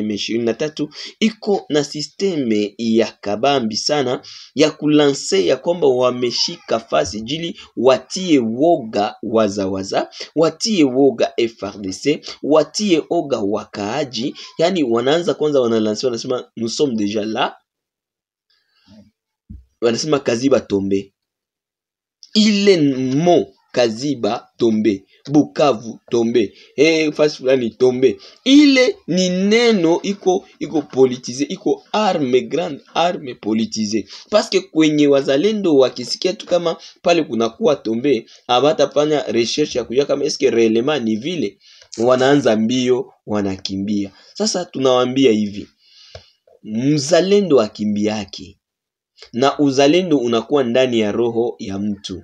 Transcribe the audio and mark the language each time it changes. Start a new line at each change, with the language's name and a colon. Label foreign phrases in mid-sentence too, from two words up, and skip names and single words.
Swahili: M23 iko na system ya kabambi sana ya kulanse ya kwamba wameshika fasi jili watie woga wazawaza, watie woga FRDC, watie woga wakaaji. Yani wanaanza kwanza wanalanse, wanasema
French: nous sommes déjà là.
Swahili: Wanasema Kaziba tombe. Ile mo Kaziba tombe, Bukavu tombe, fasi fulani tombe. Ile ni neno iko politize, iko arme,
French: grande arme politize.
Swahili: Paske kwenye wazalendo wakisikia tu kama pale kunakuwa tombe, abatafanya recherche ya kujua kama
French: eske réellement
Swahili: ni vile, wanaanza mbio, wanakimbia. Sasa tunawaambia hivi, mzalendo akimbiake na uzalendo unakuwa ndani ya roho ya mtu.